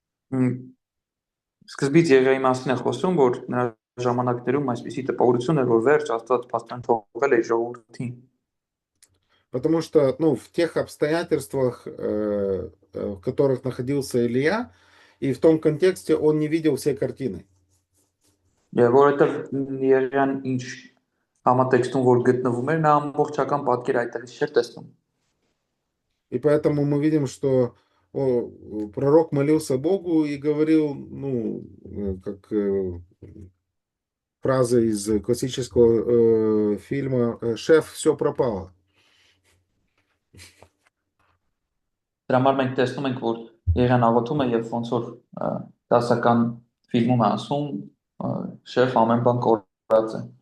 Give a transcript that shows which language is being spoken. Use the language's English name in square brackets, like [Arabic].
[Armenian] Սկզբից Եղիայի մասին է խոսում, որ նրա ժամանակներում այսպիսի տպավորություն էր, որ վերջ Աստված փաստորեն թողել է ժողովրդին։ [Russian] Потому что, ну, в тех обстоятельствах, в которых находился Илия, и в том контексте он не видел всей картины. [Armenian] Եվ որովհետև Եղիան ինչ համատեքստում որ գտնվում էր, նա ամբողջական պատկեր այդտեղից չէր տեսնում։ [Russian] И поэтому мы видим, что пророк молился Богу и говорил, ну, как фраза из классического фильма «Шеф, все пропало». [Armenian] Դրա համար մենք տեսնում ենք, որ Եղիան աղոթում է եւ ոնց որ դասական ֆիլմում է ասում, շեֆ ամեն բան կորած է։